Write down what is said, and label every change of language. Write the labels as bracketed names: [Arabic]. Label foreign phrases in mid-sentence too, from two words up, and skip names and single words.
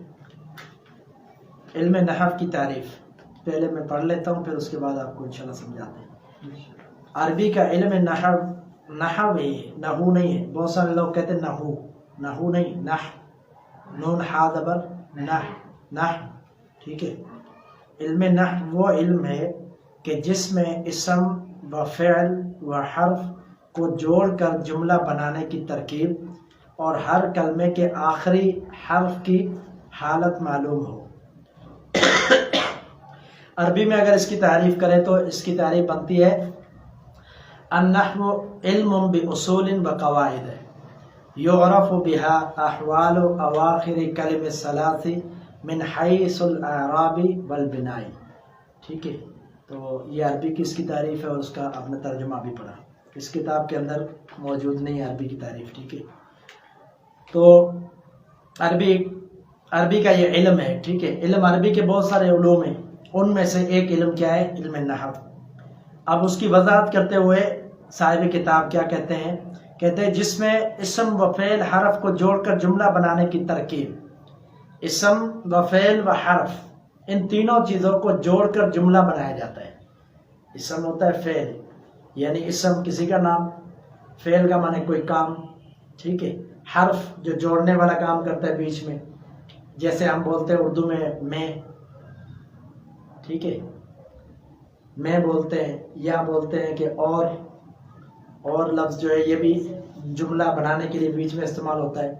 [Urdu] علم نحو کی تعریف پہلے میں پڑھ لیتا ہوں، پھر اس کے بعد آپ کو انشاءاللہ سمجھاتے ہیں۔ عربی کا علم نحو، نحو ہے، نحو نہیں ہے، بہت سارے لوگ کہتے ہیں نحو، نحو نہیں، نحو، نون ہا زبر نحو، نحو، ٹھیک ہے۔ علم نحو وہ علم ہے کہ جس میں اسم و فعل و حرف کو جوڑ کر جملہ بنانے کی ترکیب اور ہر کلمے کے آخری حرف کی حالت معلوم ہو۔ عربی میں اگر اس کی تعریف کریں تو اس کی تعریف بنتی ہے، [Arabic] النحو علم باصول و قواعد یعرف بها احوال اواخر کلم الثلاث من حیث الاعراب والبناء، [Urdu] ٹھیک ہے۔ تو یہ عربی کی اس کی تعریف ہے، اور اس کا آپ نے ترجمہ بھی پڑھا، اس کتاب کے اندر موجود نہیں ہے عربی کی تعریف، ٹھیک ہے۔ تو عربی کا یہ علم ہے، ٹھیک ہے۔ علم عربی کے بہت سارے علوم ہیں، ان میں سے ایک علم کیا ہے؟ علم نحو۔ اب اس کی وضاحت کرتے ہوئے صاحب کتاب کیا کہتے ہیں؟ کہتے ہیں جس میں اسم و فعل حرف کو جوڑ کر جملہ بنانے کی ترکیب، اسم و فعل و حرف، ان تینوں چیزوں کو جوڑ کر جملہ بنایا جاتا ہے۔ اسم ہوتا ہے فعل، یعنی اسم کسی کا نام، فعل کا معنی کوئی کام، ٹھیک ہے۔ حرف جو جوڑنے والا کام کرتا ہے بیچ میں، جیسے ہم بولتے ہیں اردو میں، ٹھیک ہے، میں بولتے ہیں، یا بولتے ہیں کہ اور لفظ جو ہے یہ بھی جملہ بنانے کے لیے بیچ میں استعمال ہوتا ہے۔